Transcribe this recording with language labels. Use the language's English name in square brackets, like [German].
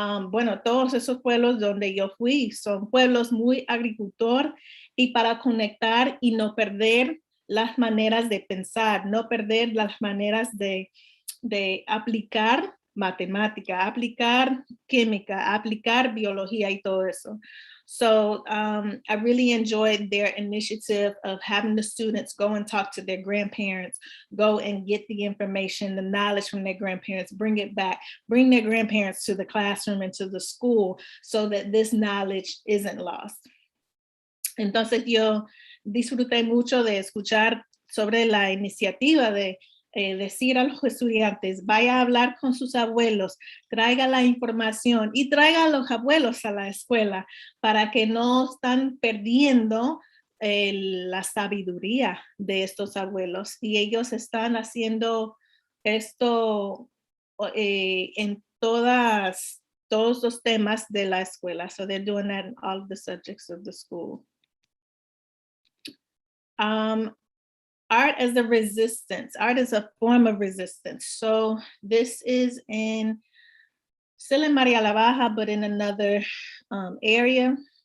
[Spanish] Bueno, todos esos pueblos donde yo fui son pueblos muy agricultor, y para conectar y no perder las maneras de pensar, no perder las maneras de aplicar matemática, aplicar química, aplicar biología y todo eso. [English] So I really enjoyed their initiative of having the students go and talk to their grandparents, go and get the information, the knowledge from their grandparents, bring it back, bring their grandparents to the classroom and to the school so that this knowledge isn't lost. [Spanish] Entonces yo disfruté mucho de escuchar sobre la iniciativa de decir a los estudiantes, vaya a hablar con sus abuelos, traiga la información y traiga a los abuelos a la escuela para que no están perdiendo la sabiduría de estos abuelos. Y ellos están haciendo esto en todos los temas de la escuela. [English] So they're doing that in all of the subjects of the school. Art as a resistance. Art is a form of resistance. So this is still in Maria la Baja, but in another area.